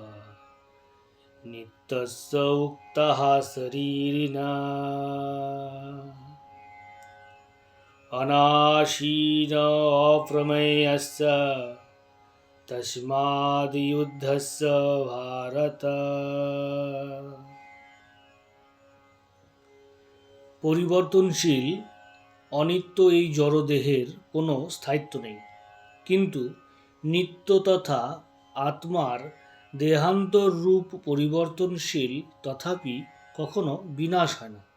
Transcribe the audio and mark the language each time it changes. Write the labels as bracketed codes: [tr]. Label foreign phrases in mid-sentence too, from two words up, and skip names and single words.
[sa] नित्यस्य उक्तः शरीरिणा अनाशीन अप्रमेयस्य तस्माद् युद्धस्य भारत। [bn] পরিবর্তনশীল অনিত্য এই জড়দেহের কোনো স্থায়িত্ব নেই, কিন্তু নিত্য তথা আত্মার দেহান্তর রূপ পরিবর্তনশীল, তথাপি কখনো বিনাশ হয় না।